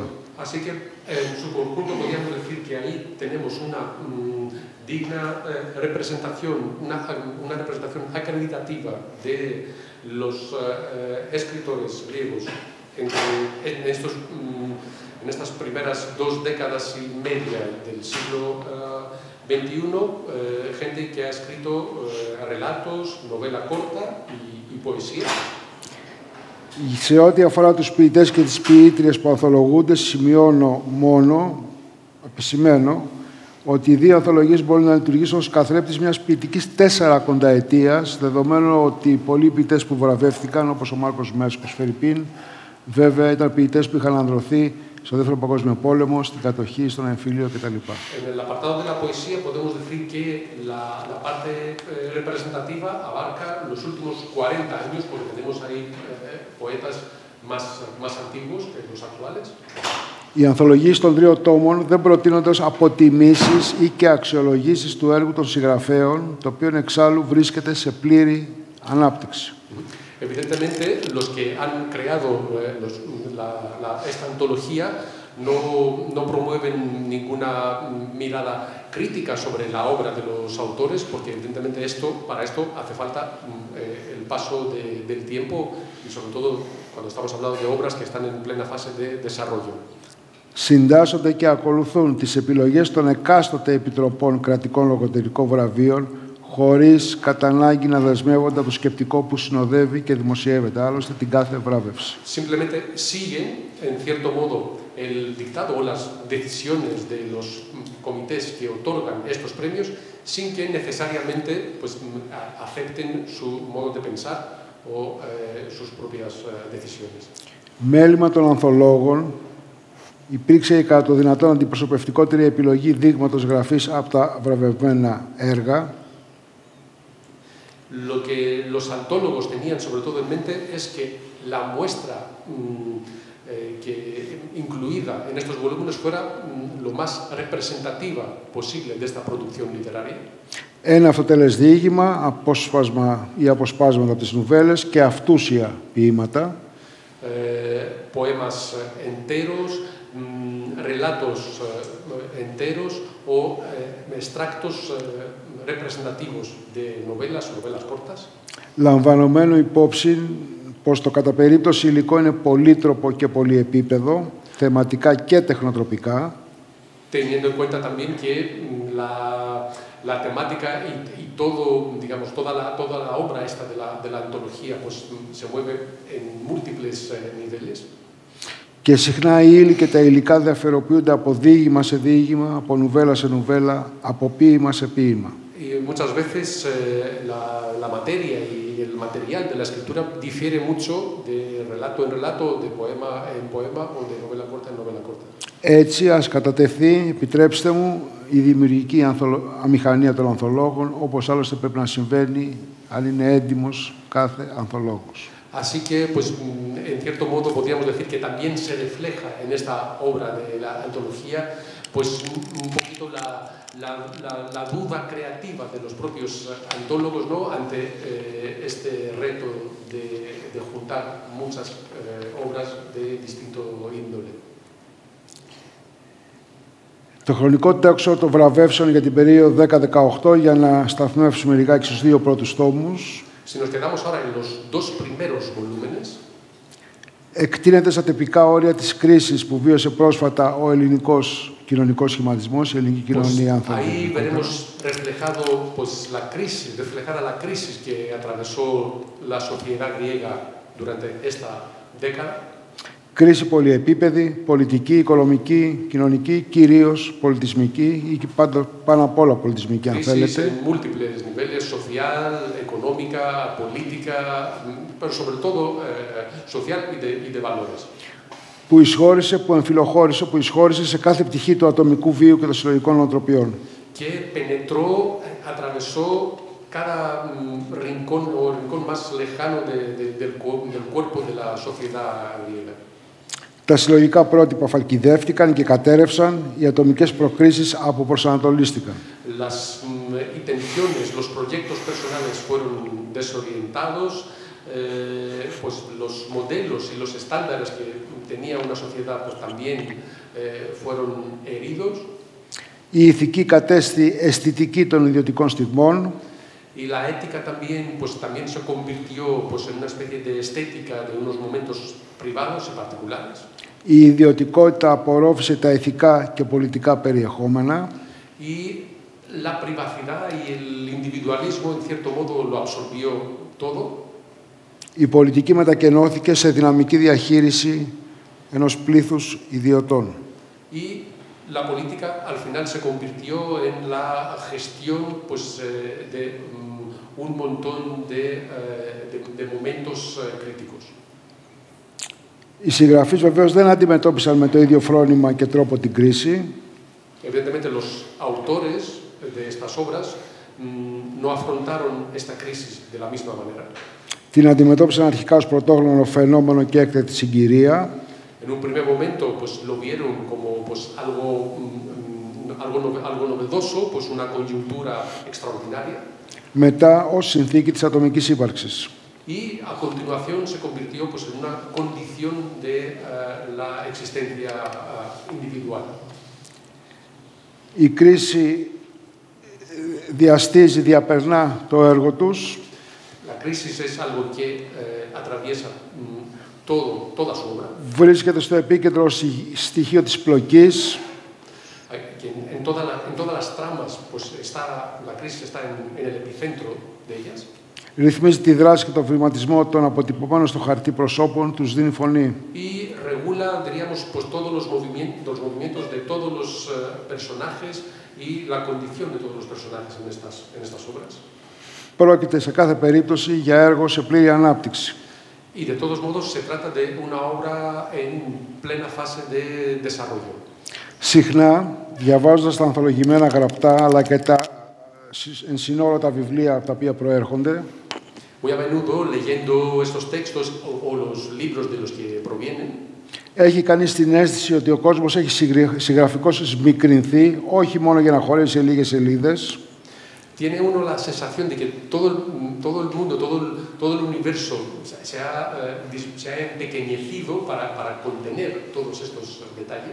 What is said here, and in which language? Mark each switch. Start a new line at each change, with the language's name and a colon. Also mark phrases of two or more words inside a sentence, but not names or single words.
Spanish: Así que en su conjunto podríamos decir que ahí tenemos una digna representación, una representación acreditativa de los escritores griegos en estas primeras 2 décadas y media del siglo XXI, gente que ha escrito relatos, novela corta y poesía.
Greek: Σε ό,τι αφορά τους ποιητές και τις ποιήτριες που ανθολογούνται, επισημαίνω, ότι οι 2 ανθολογίες μπορούν να λειτουργήσουν ως καθρέπτης μιας ποιητικής 4 ετίας, δεδομένου ότι οι πολλοί ποιητές που βραβεύτηκαν, όπως ο Μάρκος Μέσκος Φερρυπίν, βέβαια ήταν ποιητές που είχαν ανδρωθεί στο Δεύτερο Παγκόσμιο Πόλεμο, στην κατοχή, στον εμφύλιο κτλ.
Spanish: En el apartado de la poesía podemos decir que la parte representativa abarca los últimos 40 años, porque tenemos ahí poetas más antiguos que los actuales.
Greek: Οι ανθολογίες των 3 τόμων δεν προτείνονται ως αποτιμήσεις ή και αξιολογήσεις του έργου των συγγραφέων, το οποίο εξάλλου βρίσκεται σε πλήρη ανάπτυξη.
Spanish: Evidentemente, los que han creado esta antología no promueven ninguna mirada crítica sobre la obra de los autores, porque evidentemente para esto hace falta el paso del tiempo y sobre todo cuando estamos hablando de obras que están en plena fase de desarrollo.
Greek: Συντάσσονται και ακολουθούν τις επιλογές των εκάστοτε επιτροπών κρατικών λογοτεχνικών βραβείων, χωρίς κατά ανάγκη να δεσμεύονται από το σκεπτικό που συνοδεύει και δημοσιεύεται άλλωστε την κάθε βράβευση.
Spanish: Simplemente siguen, en cierto modo, el dictado o las decisiones de los comités que otorgan estos premios, sin que necesariamente acepten su modo de pensar o sus propias decisiones.
Greek: Μέλημα των ανθολόγων υπήρξε η κατά το δυνατόν αντιπροσωπευτικότερη επιλογή δείγματος γραφής από τα βραβευμένα έργα.
Spanish: Lo que los antólogos tenían sobre todo en mente es que la muestra que incluida en estos volúmenes fuera lo más representativa posible de esta producción literaria.
Greek: Ένα αυτοτελές διήγημα, απόσπασμα ή αποσπάσματα από τις νουβέλες και αυτούσια ποίηματα.
Spanish: Poemas enteros, relatos enteros o extractos representativos de novelas o novelas cortas.
Greek: Λαμβανωμένο υπόψη πως το κατά περίπτωση υλικό είναι πολύτροπο και πολυεπίπεδο, θεματικά και τεχνοτροπικά.
Spanish: Teniendo en cuenta también que la temática y todo, digamos, toda la obra esta de la antología pues, se mueve en múltiples niveles.
Greek: Και συχνά οι ύλοι και τα υλικά διαφοροποιούνται από διήγημα σε διήγημα, από νουβέλα σε νουβέλα, από ποίημα σε ποίημα.
Spanish: Y muchas veces la materia y el material de la escritura difiere mucho de relato en relato, de poema en poema o de novela corta en novela corta.
Greek: Έτσι, ας κατατεθεί, επιτρέψτε μου, η δημιουργική αμηχανία των ανθολόγων, όπως άλλωστε πρέπει να συμβαίνει αν είναι έντιμος κάθε ανθολόγος.
Spanish: Así que, pues, en cierto modo, podríamos decir que también se refleja en esta obra de la antología, pues, un poquito la duda creativa de los propios antólogos, ¿no?, ante este reto de juntar muchas obras de distinto índole.
Greek: Το χρονικό τέξο των βραβεύσεων για την περίοδο 10-18, για να σταθμεύσουμε λιγάκι στους 2 πρώτους τόμους.
Spanish: Si nos quedamos ahora en los 2 primeros volúmenes,
Greek: εκτείνεται στα τυπικά όρια της κρίσης που βίωσε πρόσφατα ο ελληνικός κοινωνικός σχηματισμός, η ελληνική κοινωνία ανθρώπων.
Spanish: Ahí veremos reflejada la crisis que atravesó la sociedad griega durante esta década.
Greek: Κρίση πολυεπίπεδη, πολιτική, οικονομική, κοινωνική, κυρίως πολιτισμική ή πάνω απ' όλα πολιτισμική, αν θέλετε.
Spanish: En múltiples niveles, social, económica, política, pero sobre todo social y de valores.
Greek: Που εισχώρησε σε κάθε πτυχή του ατομικού βίου και των συλλογικών νοοτροπιών.
Spanish: Que penetró, atravesó cada rincón o rincón más lejano del cuerpo de la sociedad griega.
Greek: Τα συλλογικά πρότυπα φαλκιδεύτηκαν και κατέρευσαν, οι ατομικές προκρίσεις αποπροσανατολίστηκαν.
Spanish: Las intenciones, los proyectos personales fueron desorientados, pues los modelos y los estándares que tenía una sociedad pues también fueron heridos.
Greek: Η ηθική κατέστη αισθητική των ιδιωτικών στιγμών.
Spanish: Y la ética también se convirtió pues, en una especie de estética de unos momentos privados y particulares.
Greek: Η ιδιωτικότητα απορρόφησε τα ηθικά και πολιτικά περιεχόμενα.
Spanish: Y la privacidad y el individualismo, en cierto modo, lo absorbió todo.
Greek: Η πολιτική μετακενώθηκε σε δυναμική διαχείριση ενός πλήθους ιδιωτών.
Spanish: Y la política al final se convirtió en la gestión pues, de un montón de momentos críticos.
Greek: Οι συγγραφείς βεβαίως δεν αντιμετώπισαν με το ίδιο φρόνημα και τρόπο την κρίση.
Spanish: Evidentemente los autores de estas obras no afrontaron esta crisis de la misma manera.
Greek: Την αντιμετώπισαν αρχικά ως πρωτόγνωρο φαινόμενο και έκτακτη συγκυρία.
Spanish: En un primer momento pues, lo vieron como pues, algo novedoso, pues, una coyuntura extraordinaria.
Greek: Μετά ως συνθήκη της ατομικής ύπαρξης.
Spanish: Y a continuación se convirtió pues, en una condición de la existencia individual.
Greek: Η κρίση διαστίζει, διαπερνά το έργο τους.
Spanish: La crisis es algo que atraviesa toda su obra.
Greek: Βρίσκεται στο επίκεντρο στοιχείο της πλοκής.
Spanish: En todas las tramas, pues la crisis está en el epicentro de ellas.
Greek: Ρυθμίζει τη δράση και τον βηματισμό των αποτυπωμένων στο χαρτί προσώπων, τους δίνει φωνή.
Spanish: Y regula, diríamos, pues, todos los movimientos de todos los personajes y la condición de todos los personajes en estas obras.
Greek: Πρόκειται σε κάθε περίπτωση για έργο σε πλήρη ανάπτυξη.
Spanish: Y de todos modos se trata de una obra en plena fase de desarrollo.
Greek: Συχνά, διαβάζοντας τα ανθολογημένα γραπτά, αλλά και τα εν συνόλο τα βιβλία από τα οποία προέρχονται,
Spanish: Muy a menudo, leyendo estos textos o los libros de los que provienen,
Greek: έχει κανείς την αίσθηση ότι ο κόσμος έχει συγγραφικώς μικρυνθεί, όχι μόνο για να χωρέσει σε λίγες σελίδες,
Spanish: tiene uno la sensación de que todo el mundo, todo el universo se ha empequeñecido para contener todos estos detalles.